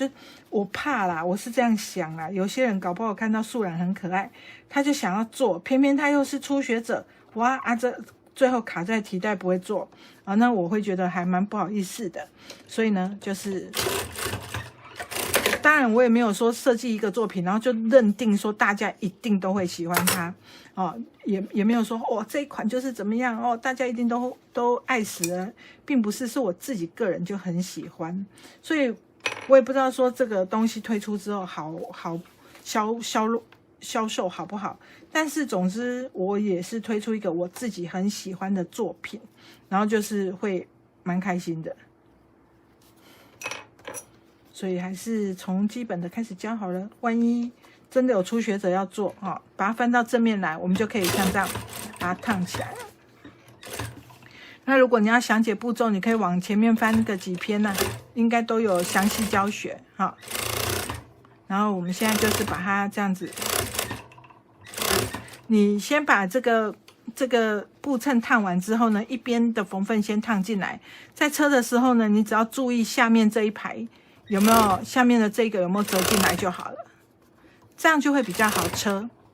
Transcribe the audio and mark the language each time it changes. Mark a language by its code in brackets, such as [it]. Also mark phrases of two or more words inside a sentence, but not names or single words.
[zh] 就我怕啦，我是這樣想啦。有些人搞不好看到樹懶很可愛，他就想要做，偏偏他又是初學者，哇啊，這最後卡在提袋不會做啊，那我會覺得還蠻不好意思的。所以呢，就是當然我也沒有說設計一個作品，然後就認定說大家一定都會喜歡它哦，也沒有說哦這一款就是怎麼樣哦，大家一定都愛死了，並不是，是我自己個人就很喜歡，所以我也不知道說這個東西推出之後好銷售好不好，但是總之我也是推出一個我自己很喜歡的作品，然後就是会蠻開心的，所以還是從基本的開始教好了，萬一真的有初學者要做啊，把它翻到正面来，我們就可以像這樣把它燙起来。那如果你要詳解步驟，你可以往前面翻個幾篇呢，應該都有詳細教學哈。然後我們現在就是把它這樣子，你先把这個布衬燙完之後呢，一邊的縫份先燙進來，在車的時候呢，你只要注意下面這一排有沒有，下面的這個有沒有折進來就好了，這樣就會比較好車。